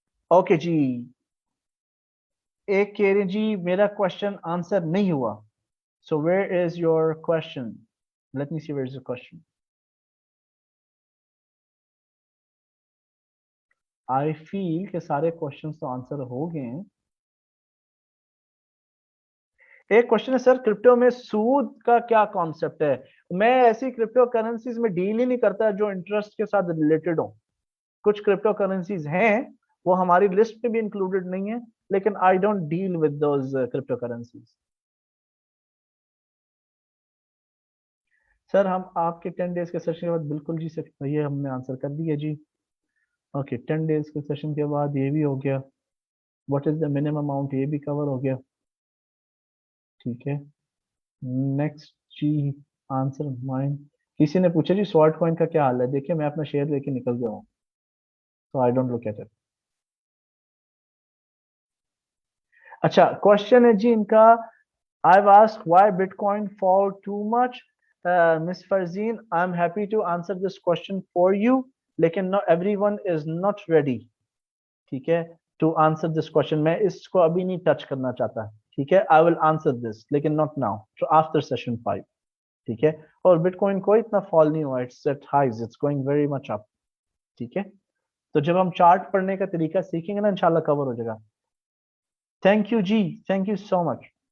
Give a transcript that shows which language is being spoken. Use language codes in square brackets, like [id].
[hi] Okay जी, एक कह रहे जी मेरा क्वेश्चन आंसर नहीं हुआ. [en] So where is your question? Let me see where is the question. I feel [hi] कि सारे क्वेश्चंस तो आंसर हो गए हैं. एक क्वेश्चन है सर क्रिप्टो में सूद का क्या कॉन्सेप्ट है. मैं ऐसी क्रिप्टो करेंसीज में डील ही नहीं करता जो इंटरेस्ट के साथ रिलेटेड हो. कुछ क्रिप्टो करेंसीज हैं वो हमारी लिस्ट में भी इंक्लूडेड नहीं है लेकिन [en] I don't deal with those crypto currencies. [hi] Sir हम आपके 10 डेज के सेशन के बाद बिल्कुल जी सकते, ये हमने आंसर कर दिया जी. ओके 10 डेज के सेशन के बाद ये भी हो गया. [en] what is the minimum amount, [hi] ये भी कवर हो गया. ठीक है, नेक्स्ट जी आंसर माइन. किसी ने पूछा जी स्वॉर्ड कॉइन का क्या हाल है. देखिए मैं अपना शेयर लेके निकल गया हूँ [en] so I don't look at it. [hi] अच्छा क्वेश्चन है जी इनका. [en] I've asked why Bitcoin fall too much. Miss Farzeen, I'm happy to answer this question for you. [hi] लेकिन [en] not everyone is not ready. [hi] ठीक है, [en] to answer this question. [hi] मैं इसको अभी नहीं टच करना चाहता. ठीक है, [en] I will answer this [hi] लेकिन [en] not now. So after session 5. [hi] ठीक है, और Bitcoin को इतना fall नहीं हुआ. [en] It's at highs. It's going very much up. [hi] ठीक है, तो जब हम चार्ट पढ़ने का तरीका सीखेंगे ना इंशाल्लाह कवर हो जाएगा. [en] Thank you जी, thank you so much.